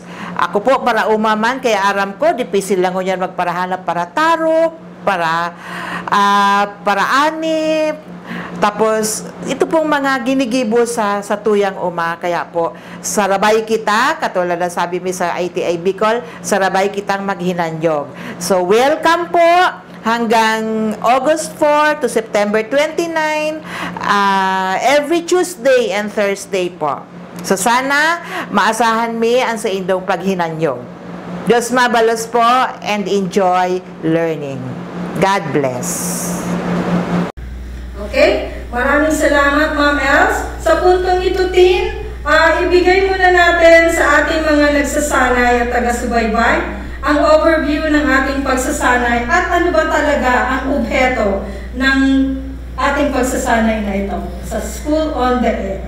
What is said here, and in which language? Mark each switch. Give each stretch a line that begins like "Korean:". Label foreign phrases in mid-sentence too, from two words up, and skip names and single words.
Bikol: Ako po, para umaman, kaya aram ko, dipisil lang ko yan magparahanap para tarok, para anip, tapos, ito pong mga ginigibo sa tuyang uma, kaya po, sarabay kita, katulad na sabi mi sa ITI Bicol, sarabay kitang maghinanyog.
English: So, welcome po! Hanggang August 4 to September 29, every Tuesday and Thursday po.
Bikol: So sana maasahan mi ang sa indong paghinanyog. Diyos mabalos po
English: and enjoy learning. God bless.
Filipino: Okay, maraming salamat Ma'am Els. Sa puntong ito, Tin, ibigay muna natin sa ating mga nagsasanay at taga-subaybay ang overview ng ating pagsasanay at ano ba talaga ang obheto ng ating pagsasanay na ito sa School on the Air.